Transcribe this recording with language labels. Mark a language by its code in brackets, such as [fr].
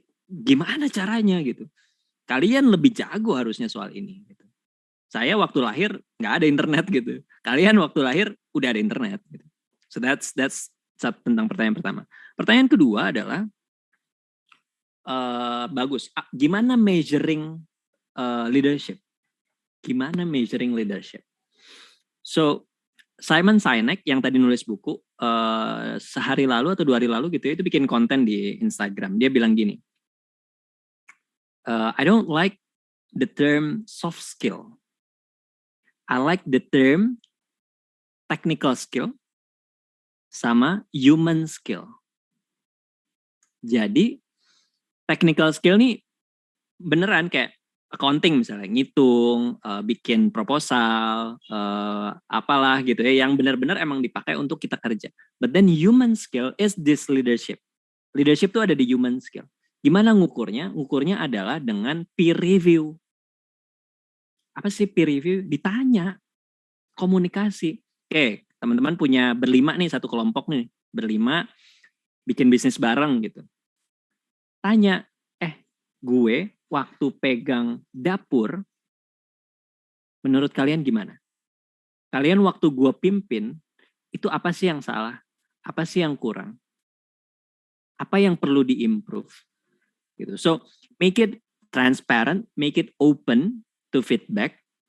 [id] Gimana caranya gitu? Kalian lebih jago harusnya soal ini. Gitu. Saya waktu lahir nggak ada internet gitu. Kalian waktu lahir udah ada internet. Gitu. So that's tentang pertanyaan pertama. Pertanyaan kedua adalah bagus. Gimana measuring leadership? Gimana measuring leadership? So Simon Sinek yang tadi nulis buku sehari lalu atau 2 hari lalu gitu ya, itu bikin konten di Instagram. Dia bilang gini, [en] I don't like the term soft skill. I like the term technical skill sama human skill. [id] Jadi technical skill nih beneran kayak accounting misalnya, ngitung, bikin proposal, apalah gitu ya, yang benar-benar emang dipakai untuk kita kerja. [en] But then human skill is this leadership. [id] Leadership tuh ada di human skill. Gimana ngukurnya? Ngukurnya adalah dengan peer review. Apa sih peer review? Ditanya, komunikasi. Oke, teman-teman punya berlima nih, satu kelompok nih, berlima bikin bisnis bareng gitu. Tanya, gue waktu pegang dapur, menurut kalian gimana? Kalian waktu gue pimpin, itu apa sih yang salah? Apa sih yang kurang? Apa yang perlu diimprove? Gitu. [en] So, make it transparent, make it open to feedback.